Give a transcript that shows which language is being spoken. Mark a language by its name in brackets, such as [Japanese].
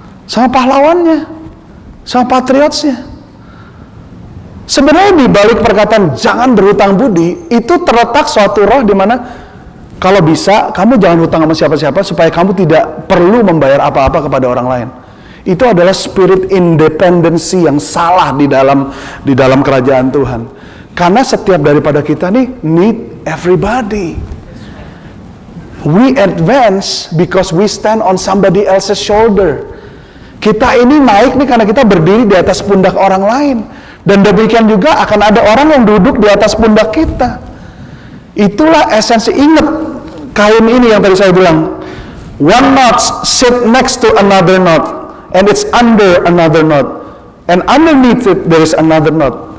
[Indonesian] Sama pahlawannya, sama patriotsnya. Sebenarnya di balik perkataan jangan berhutang budi, itu terletak suatu roh di mana kalau bisa kamu jangan hutang sama siapa-siapa supaya kamu tidak perlu membayar apa-apa kepada orang lain. Itu adalah spirit independensi yang salah di dalam kerajaan Tuhan. Karena setiap daripada kita nih [English] need everybody. We advance because we stand on somebody else's shoulder. [Indonesian] Kita ini naik nih karena kita berdiri di atas pundak orang lain. Dan demikian juga akan ada orang yang duduk di atas pundak kita. Itulah esensi. Ingat kain ini yang tadi saya bilang. [English] One knot sit next to another knot. And it's under another knot. And underneath it there is another knot.